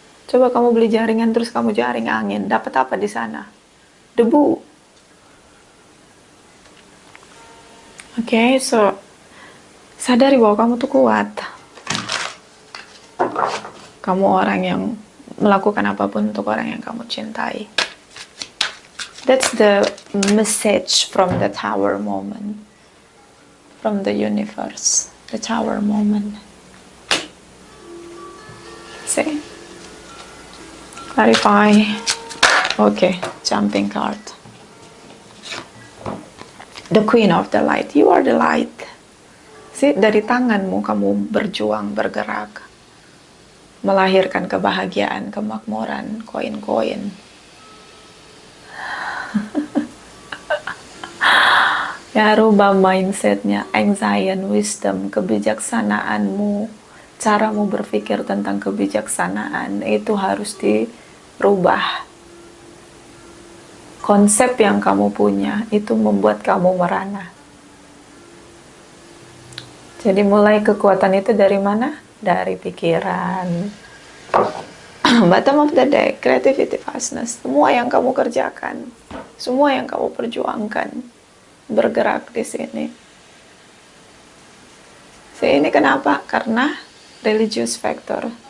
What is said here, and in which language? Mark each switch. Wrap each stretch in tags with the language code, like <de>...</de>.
<id>Coba kamu beli jaringan terus kamu jaring angin, dapat apa di sana? Debu. Okay, so sadari bahwa kamu tuh kuat. Kamu orang yang melakukan apapun untuk orang yang kamu cintai.</id> <en>That's the message from the tower moment. From the universe. The tower moment. See? Clarify. Okay, jumping card. The Queen of the Light. You are the light.</en> <id>See, dari tanganmu kamu berjuang, bergerak, melahirkan kebahagiaan, kemakmuran, koin-koin. Ya, rubah mindsetnya, anxiety, wisdom, kebijaksanaanmu, caramu berpikir tentang kebijaksanaan itu harus dirubah. Konsep yang kamu punya itu membuat kamu merana. Jadi mulai kekuatan itu dari mana? Dari pikiran.</id> <en>Bottom of the deck, creativity, vastness.</en> <id>Semua yang kamu kerjakan, semua yang kamu perjuangkan, bergerak di sini. Ini kenapa? Karena religious factor.</id>